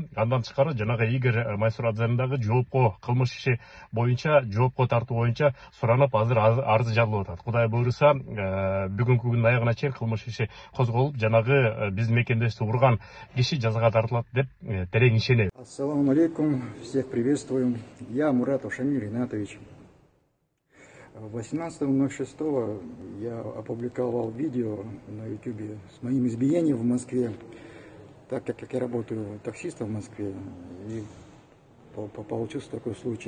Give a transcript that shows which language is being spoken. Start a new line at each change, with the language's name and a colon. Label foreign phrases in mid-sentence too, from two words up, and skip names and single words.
Kyrgyz: Андан тышкары жанагы Игорь Майсурадзенин дагы жоопко, кылмыш иши боюнча жоопко тартуу боюнча суранып, азыр арыз жазылып атат. Кудай буйруса, бүгүнкү күндүн аягына чейин кылмыш иши козголуп, жанагы биздин мекендешти урган киши жазага тартылат деп терең ишенем.
Arabic: السلام عليكم,
Russian: всех приветствую. Я Муратов Шамиль Ринатович. 18.06 я опубликовал видео на YouTube с моим избиением в Москве, так как я работаю таксистом в Москве, и получился такой случай.